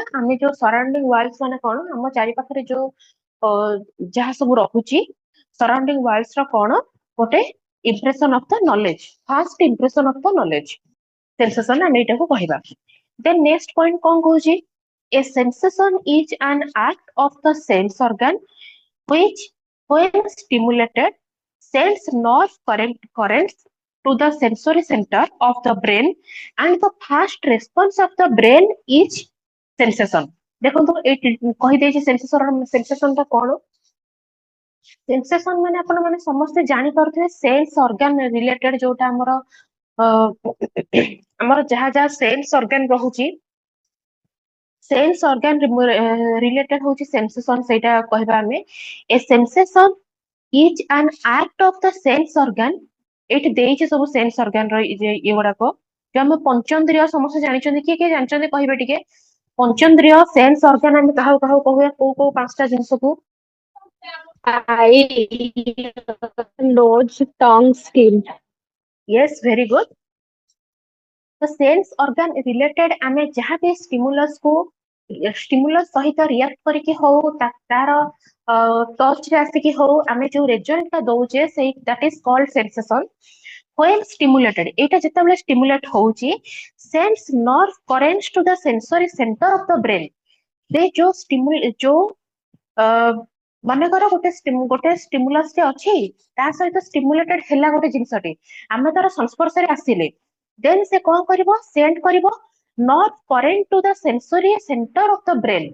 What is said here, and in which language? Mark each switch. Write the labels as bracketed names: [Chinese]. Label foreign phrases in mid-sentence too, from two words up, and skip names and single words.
[Odia] ଆମେ ଯୋଉ [English] surrounding world [Odia] ମାନେ କଣ, ଆମ ଚାରି ପାଖରେ ଯୋଉ ଯାହା ସବୁ ରହୁଛି, [English] surrounding world [Odia] ର କଣ ଗୋଟେ [English] impression of the knowledge, first impression of the knowledge, [Odia] ସେନ୍ସେସନ ଆମେ ଏଟାକୁ କହିବା। [English] then next point [Odia] କଣ କହୁଛି, [English] a sensation is an act of the sense organ which when stimulated sends nerve currents to the sensory center of the brain and the first response of the brain is sensation। [Odia] ଦେଖନ୍ତୁ ଏଇ କହିଦେଇଛି ସେନ୍ସେସନ ଟା କଣ। ସେନ୍ସେସନ ମାନେ ଆପଣ ମାନେ ସମସ୍ତେ ଜାଣିପାରୁଥିବେ, [English] sense organ related [Odia] ଯୋଉଟା ଆମର ଆମର ଯାହା ଯାହା [English] sense organ [Odia] ରହୁଛି, [English] sense organ related [Odia] ହଉଛି ସେନ୍ସେସନ, ସେଇଟା କହିବା ଆମେ। [English] A sensation is an act of the sense organ. [Odia] ଏଇଠି ଦେଇଛି ସବୁ [English] sense organ [Odia] ର ଏଗୁଡାକ, ଯୋଉ ଆମେ ପଞ୍ଚେନ୍ଦ୍ରିୟ ସମସ୍ତେ ଜାଣିଛନ୍ତି, କିଏ କିଏ ଜାଣିଛନ୍ତି କହିବେ ଟିକେ? ପଞ୍ଚେନ୍ଦ୍ରିୟ [English] sense organ [Odia] ଆମେ କାହାକୁ କାହାକୁ କହୁया, କୋଉ କୋଉ ପାଞ୍ଚଟା ଜିନିଷକୁ? [English] Eye, nose, tongue, skin. Yes, very good। [Odia] ତ [English] sense organ related [Odia] ଆମେ ଯାହା ବି ଷ୍ଟିମୁଲସ ସହିତ ରିଆକ୍ଟ କରିକି ହଉ, ତାର ଟଚ୍ ରେ ଆସିକି ହଉ, ଆମେ ଯୋଉ ରେଜଲ୍ଟ ଟା ଦଉଛେ, ସେଇ [English] that is called sensation. When stimulated, [Odia] ଏଇଟା ଯେତେବେଳେ ଷ୍ଟିମୁଲେଟ ହଉଛି, [English] sends nerve currents to the sensory center of the brain। [Odia] ସେ ଯୋଉ ମନେକର ଗୋଟେ ଷ୍ଟିମୁଲସ ଟେ ଅଛି, ତା ସହିତ ଷ୍ଟିମୁଲେଟେଡ ହେଲା ଗୋଟେ ଜିନିଷଟେ, ଆମେ ତାର ସଂସ୍ପର୍ଶରେ ଆସିଲେ, ଦେନ୍ ସେ କଣ କରିବ? [English] ସେଣ୍ଡ କରିବ nerve current to the sensory center of the brain.